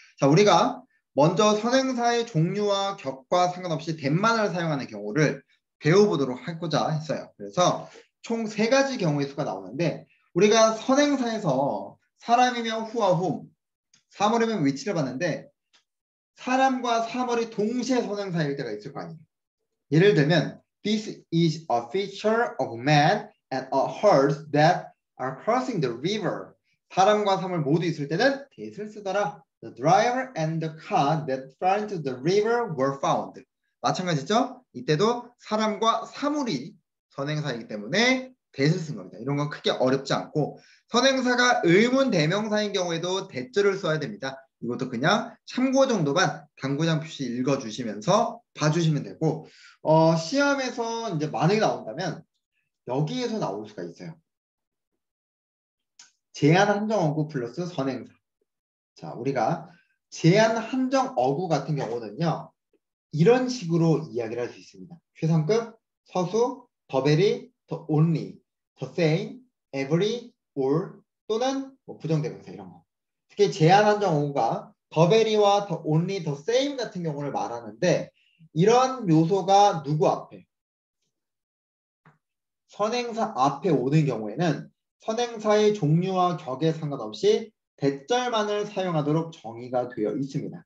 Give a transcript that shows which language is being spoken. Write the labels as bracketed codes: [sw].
[ko] 자, 우리가 먼저 선행사의 종류와 격과 상관없이 that만을 사용하는 경우를 배워보도록 하고자 했어요. 그래서 총 3가지 경우의 수가 나오는데 우리가 선행사에서 사람이면 who와 whom, 사물이면 which를 봤는데 사람과 사물이 동시에 선행사일 때가 있을 거 아니에요. 예를 들면 [en] This is a feature of man and a horse that are crossing the river. [ko] 사람과 사물 모두 있을 때는 that을 쓰더라. [en] The driver and the car that fell into the river were found. [ko] 마찬가지죠? 이때도 사람과 사물이 선행사이기 때문에 that을 쓴 겁니다. 이런 건 크게 어렵지 않고 선행사가 의문 대명사인 경우에도 that줄을 써야 됩니다. 이것도 그냥 참고 정도만 당구장 표시 읽어주시면서 봐주시면 되고 시험에서 이제 만약에 나온다면 여기에서 나올 수가 있어요. 제한 한정 어구 플러스 선행사. 자, 우리가 제한 한정 어구 같은 경우는요. 이런 식으로 이야기를 할 수 있습니다. 최상급, 서수, the very, the only, the same, every, all 또는 뭐 부정대명사 이런 거. 특히 제한 한정 어구가 the very와 the only, the same 같은 경우를 말하는데 이런 요소가 누구 앞에? 선행사 앞에 오는 경우에는 선행사의 종류와 격에 상관없이 대절만을 사용하도록 정의가 되어 있습니다.